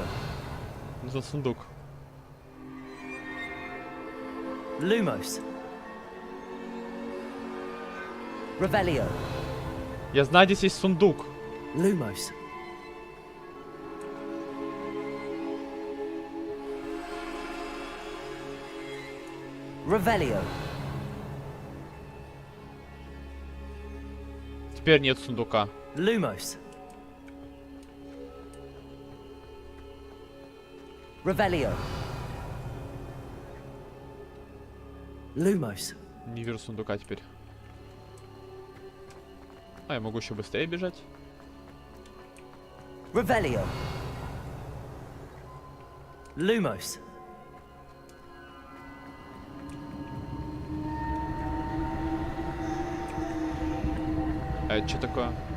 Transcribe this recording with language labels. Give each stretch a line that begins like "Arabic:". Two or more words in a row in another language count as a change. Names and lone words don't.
Russian: Нужен сундук. Lumos. Revelio. Я знаю, здесь есть сундук. Lumos. Revelio. Теперь нет сундука. Lumos. Revelio. Lumos. Не вижу сундука теперь. А, я могу еще быстрее бежать. Revelio. Lumos. А это что такое?